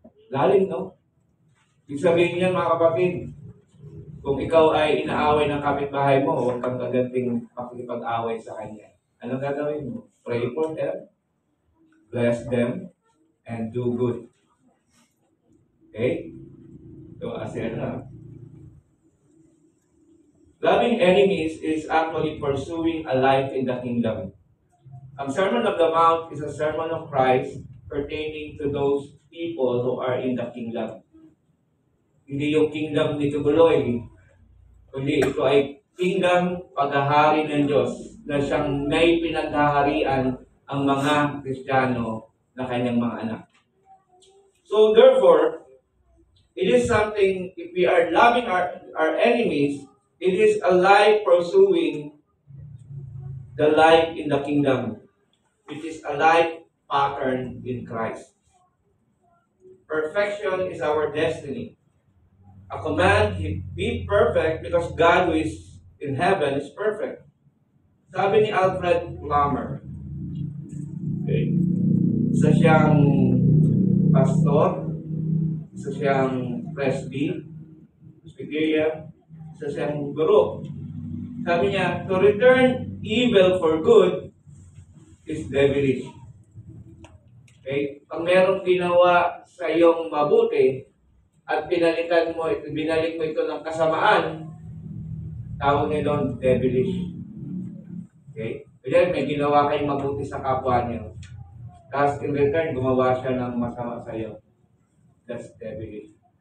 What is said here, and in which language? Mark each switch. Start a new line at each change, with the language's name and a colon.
Filipino: Lalim, no? Ibig sabihin niyan, mga kapatid, Kung ikaw ay inaaway ng kapitbahay mo, huwag kang kaganting pakikipag-away sa kanya. Anong gagawin mo?
English: Pray for them, bless them, and do good. Okay? So, as loving enemies is actually pursuing a life in the kingdom. Ang Sermon of the Mount is a sermon of Christ pertaining to those people who are in the kingdom. Hindi yung kingdom ni Tubuloy, kundi ito ay kingdom paghahari ng Diyos na siyang may pinaghaharian ang mga Kristiyano na kanyang mga anak. So therefore, it is something, if we are loving our enemies, it is a life pursuing the life in the kingdom, which is a life pattern in Christ. Perfection is our destiny. A command, be perfect because God who is in heaven is perfect.
Filipino: Sabi ni Alfred Plummer, okay, isa siyang pastor, isa siyang presbyterian, isa siyang guro. Sabi niya,
English: to return evil for good is devilish. Okay?
Filipino: Pag merong ginawa sa iyong mabuti, at binalik mo ito ng kasamaan, tawag niya doon, devilish. Okay? Kaya may ginawa kayong mabuti sa kapwa niyo. Tapos
English: in return,
Filipino: gumawa siya ng masama sa iyo.
English: That's devilish.